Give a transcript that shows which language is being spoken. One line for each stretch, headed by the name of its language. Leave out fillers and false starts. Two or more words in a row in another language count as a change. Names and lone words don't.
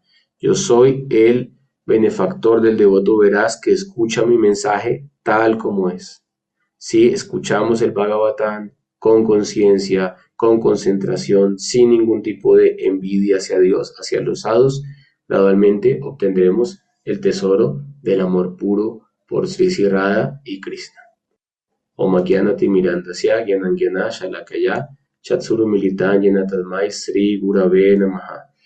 Spanish: Yo soy el benefactor del devoto veraz que escucha mi mensaje tal como es. Si escuchamos el Bhagavatam con conciencia, con concentración, sin ningún tipo de envidia hacia Dios, hacia los sadhus, gradualmente obtendremos el tesoro del amor puro por Sri Sri Radha y Krishna.
Sanskrit: Om Gyanatimirandasya Gyanangyana Shalakaya Chatsuru Militan Tasmai Sri Gurave Namaha.